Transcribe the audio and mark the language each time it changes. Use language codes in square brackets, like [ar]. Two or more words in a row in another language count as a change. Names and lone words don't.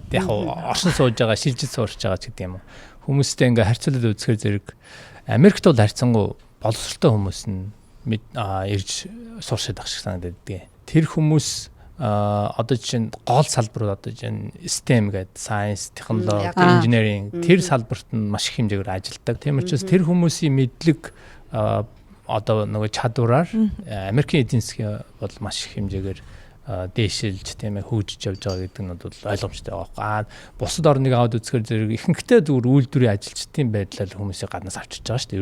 [mn] Яг оршин сууж байгаа, шилжиж суурч байгаа ч гэдэг юм уу. Хүмүүстэй ингээ харьцуулаад үзэхээр зэрэг Америкт бол харьцангуй боловсролтой хүмүүс нь ирж сууршаад ах шиг санагдаад байдаг. Тэр хүмүүс одоо чинь гол салбарууд одоо чинь STEM гэдэг [en] science, technology, engineering [mn] тэр салбарт нь маш их хэмжээгээр ажилладаг. Тийм учраас тэр хүмүүсийн мэдлэг одоо нөгөө чадвараар Америкийн эдийн засгийн бол маш их хэмжээгээр дээшилж тийм ээ хөгжиж явж байгаа гэдэг нь бол ойлгомжтой байгаа. Бусад орныг аваад үзэхээр зэрэг ихэнхдээ зүгээр үйлдвэрийн ажилчдын байдлаар хүмүүсийг гаднаас авчирч байгаа шүү дээ.